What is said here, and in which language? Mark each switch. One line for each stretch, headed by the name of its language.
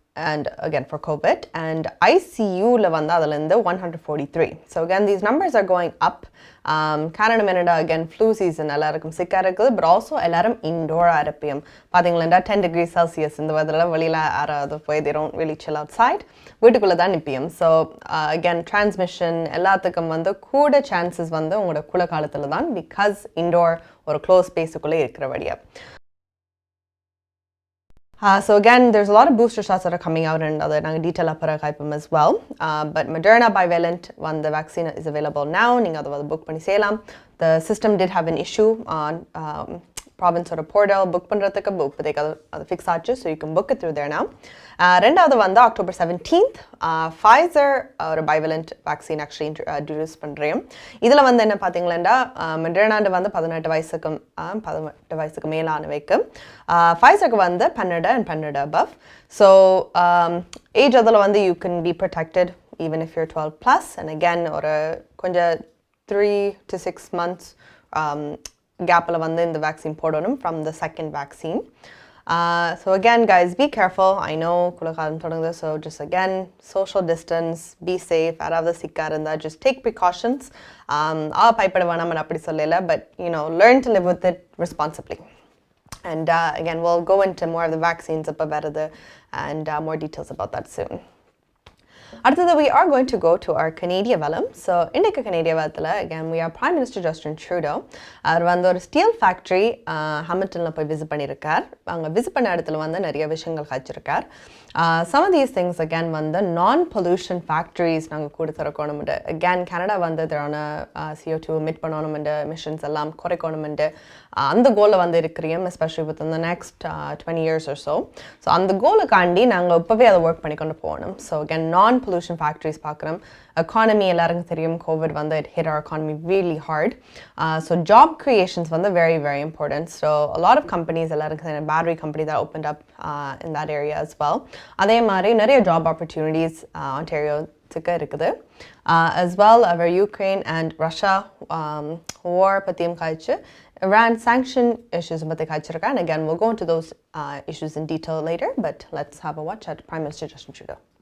English: And again for COVID, and ICU-ல அதிலிருந்து 143. So again these numbers are going up. Canada again flu season
Tamil: எல்லாருக்கும் சிக்கா இருக்குது,
English: but also
Tamil: எல்லாரும்
English: indoor-ஆ
Tamil: இருப்போம். பார்த்தீங்களா 10 degrees Celsius இந்த weather-ல வெளியில யாராவது போய்
English: they don't really chill outside,
Tamil: வீட்டுக்குள்ள தான் நிப்போம்.
English: So again transmission
Tamil: எல்லாத்துக்கும் கூட chances உங்களோட குளிர் காலத்துல தான்,
English: because indoor
Tamil: ஒரு closed space-க்குள்ளே இருக்கிறபடியா.
English: So again, there's a lot of booster shots that are coming out and other detail as well. But Moderna bivalent the vaccine is available now. Book the system did have an issue on province or portal book fix so you can book it through there now. October 17th, Pfizer or bivalent vaccine actually introduced பண்றேன்.
Tamil: இதுல என்ன பாத்தீங்களா Moderna 18 வயசுக்கு மேலானவைக்கு, Pfizerக்கு 12
English: and 12 above. So age அதுல you can be protected even if you're 12 plus, and again
Tamil: ஒரு கொஞ்சம்
English: 3 to 6 months gapல இந்த vaccine போடணும் from the second vaccine. So again guys, be careful. I know
Tamil: குளிர்காலம் தொடங்குது,
English: so just again social distance, be safe.
Tamil: யாராவது சிக்கா இருந்தா
English: just take precautions.
Tamil: பயப்பட வேணாம் அப்படி சொல்லல,
English: but learn to live with it responsibly. And again, we'll go into more of the vaccines up about it and more details about that soon.
Tamil: அடுத்தது
English: we are going to go to our Canadian வலம்.
Tamil: So இன்றைக்கு
English: Canadian வலத்தில் again we are Prime Minister Justin Trudeau.
Tamil: அவர் வந்து ஒரு steel factory ஹாமில்டனில் போய் visit பண்ணியிருக்கார். அங்கே visit பண்ண இடத்துல வந்து நிறைய விஷயங்கள் காய்ச்சிருக்கார்.
English: Some of these things again வந்து non-pollution factories
Tamil: நாங்கள் கூட திறக்கணும்ண்டு.
English: Again Canada வந்து இதரான CO2 emit பண்ணணும்ண்டு emissions எல்லாம் குறைக்கணும்ண்டு
Tamil: அந்த கோலை வந்து இருக்கிறோம்,
English: especially within the next 20 years or so. So
Tamil: அந்த கோலுக்காண்டி நாங்கள் இப்போவே அதை ஒர்க் பண்ணி கொண்டு போகணும்.
English: So again non-pollution factories பார்க்குறோம். Economy
Tamil: எல்லாருக்கும் தெரியும்,
English: COVID வந்து it hit our economy really hard. So job creations வந்து very very important. So a lot of companies
Tamil: எல்லாருக்கும் தெரியும்,
English: battery company that opened up in that area as well.
Tamil: அதே மாதிரி நிறைய job opportunities Ontario இருக்குது.
English: As well over Ukraine and Russia war
Tamil: பற்றியும் காய்ச்சி
English: Iran sanction issues
Tamil: பற்றி காய்ச்சிருக்கேன்.
English: And again we'll go into those issues in detail later, but let's have a watch at Prime Minister Justin Trudeau.